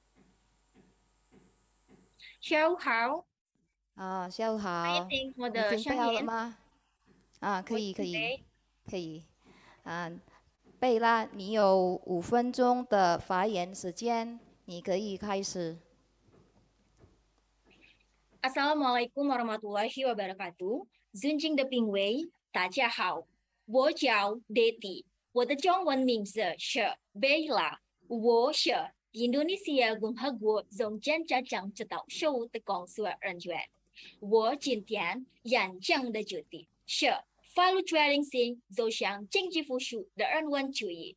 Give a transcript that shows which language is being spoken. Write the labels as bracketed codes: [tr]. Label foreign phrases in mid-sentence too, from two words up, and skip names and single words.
[zh] 下午好。下午好。听我你准备的声音。好了吗？可以，可以，我准备可以。贝拉，你有5分钟的发言时间，你可以开始。 [ar] السلام عليكم ورحمة الله وبركاته. [zh] 尊敬的评委，大家好，我叫 Deti， 我的中文名字是贝拉，我是印度尼西亚共和国中间家长指导事务的工作人员。我今天演讲的主题是法律决定性走向经济复苏的人文主义。